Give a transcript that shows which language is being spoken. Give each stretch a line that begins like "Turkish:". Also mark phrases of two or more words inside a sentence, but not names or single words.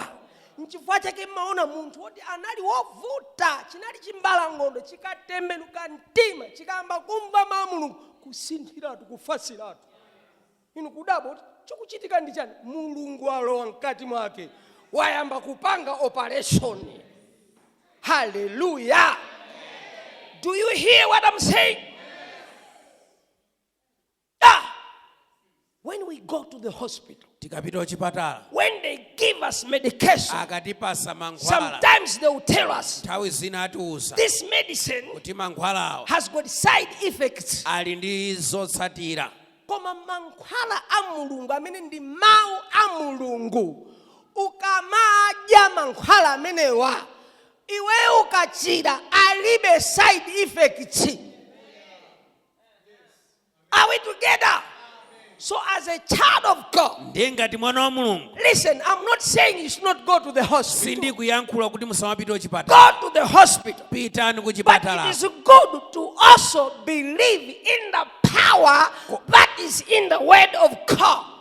Nyanja: Nchifukwa chake maona munthu woti anali wovuta, chinali chimbalangondo, chikatembenuka mtima, chikamba kumva mawu Mulungu, kusinthiratu, kufasiratu. Inu kudabo chikuchitika ndichani? Mulungu alowa mkati mwake. Wayamba kupanga operation. Hallelujah.
English: Do you hear what I'm saying? When we go to the hospital, when they give us medication, sometimes they will tell us this medicine has got side effects.
Nyanja: Koma mankhwala amulungu amene ndi mawu amulungu ukamaja mankhwala amenewa iwe ukachira alibe
English: side effects. Are we together? So as a child of God, listen, I'm not saying you should not go to the hospital. Go to the hospital. But it is good to also believe in the power that is in the word of God.